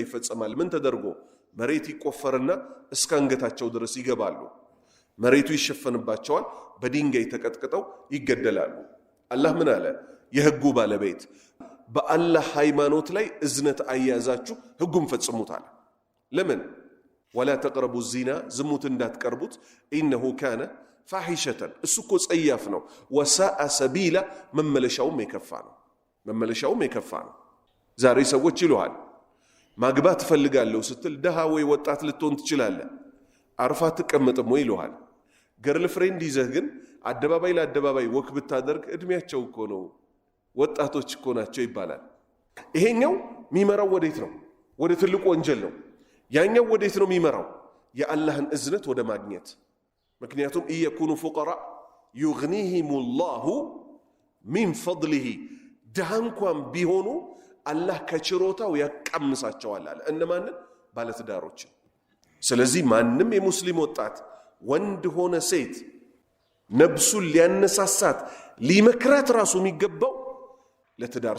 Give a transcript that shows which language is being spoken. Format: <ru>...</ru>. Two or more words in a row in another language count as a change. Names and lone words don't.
<am>ይፈጸማል ምን ተደርጎ መሬት ይቆፈርና እስከ አንገታቸው ድረስ ይገባሉ መሬቱ ይሸፈንባቸዋል በድንጋይ ተቀጥቅጠው ይገደላሉ አላህ ምን አለ የህጉ ባለቤት በአላህ ሃይማኖት ላይ እዝነት አያዛችሁ ህጉን ፈጽሙታል ለምን</am> <ar>ولا تقربوا الزنا</ar> <am>ዝሙት እንዳትቀርቡት</am> <ar>انه كان فاحشه</ar> <am>እሱኮ ጸያፍ ነው</am> <ar>وساء سبيلا</ar> <am>መመለሻውም የከፋ ነው ዛሬ ሰዎች ይሉሃል ማግባት ፈልጋለሁ ስትል ደሃ ወይ ወጣት ልትሆን ትችላለህ አርፋ ተቀመጥም ወይ ይሉሃል</am> <en>girl friend</en> <am>ይዘህ ግን አደባባይ ለአደባባይ ወክ ብታደርግ እድሜያቸው እኮ ነው ወጣቶች እኮ ናቸው ይባላል ይሄኛው ሚመራው ወዴት ነው ወደ ትልቁ ወንጀል ነው ያኛው ወዴት ነው ሚመራው የአላህን እዝነት ወደ ማግኘት ምክንያቱም</am> <ar>إن يكونوا فقراء يغنيهم الله من فضله</ar> <am>ደሃንኳን ቢሆኑ አላህ ከችሮታው ያቀምሳቸዋል አለ እነማን ባለትዳሮች ስለዚህ ማንም የሙስሊም ወጣት ወንድ ሆነ ሴት ነብሱን ሊያነሳሳት ሊመክራት ራሱ የሚገባው ለትዳር</am>